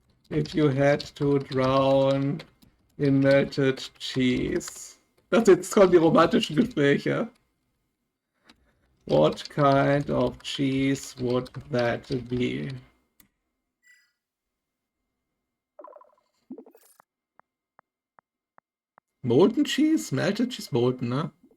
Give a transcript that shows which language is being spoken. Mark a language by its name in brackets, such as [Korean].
[English] If you had to drown in melted cheese. [German] Jetzt kommen die romantischen Gespräche. [English] What kind of cheese would that be? Molten Cheese? Melted Cheese? Molten, [German] ne?